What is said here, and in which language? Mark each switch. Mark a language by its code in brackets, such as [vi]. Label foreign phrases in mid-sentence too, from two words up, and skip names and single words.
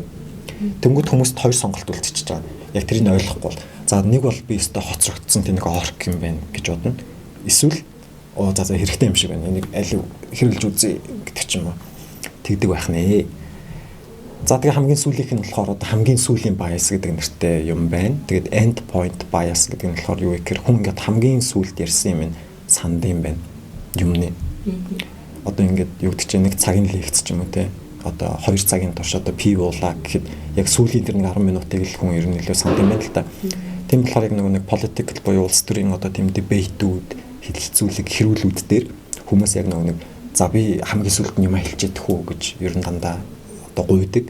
[mn] Тэнгүүд хүмүүст хоёр сонголт үлдчихэж байгаа. Яг тэрийг ойлгохгүй бол за нэг бол би өстой хоцрогдсон тэр нэг орк юм байна гэж бодно. Эсвэл за хэрэгтэй юм шиг байна. Энийг аль хэрэглэж үзье гэдэг ч юм уу. Тэгдэг байх нэ. За тэгээ хамгийн сүүлийнх нь болохоор хамгийн сүүлийн bias гэдэг нэртэй юм байна. Тэгээд [en] end point bias [mn] гэдэг нь болохоор юу вэ гэхээр хүн ингээд хамгийн сүүлд ярьсан юм санд юм байна. Юмны. Одоо ингээд юу гэдэг чинь нэг цагийн лекц ч юм уу те. Одоо 2 цагийн турш одоо пив уулаа гэхэд яг сүүлийн тэр нэг 10 минутыг л хүн ер нь илүү санд юм байна л та. Тийм болохоор яг нэг political буюу улс төрийн одоо тийм дебейтүүд, хэлэлцүүлэг, хэрүүлүүд дээр хүмүүс яг нэг за би хамгийн сүүлд юм хэлчихэд хүү гэж ер нь дандаа гуйдаг.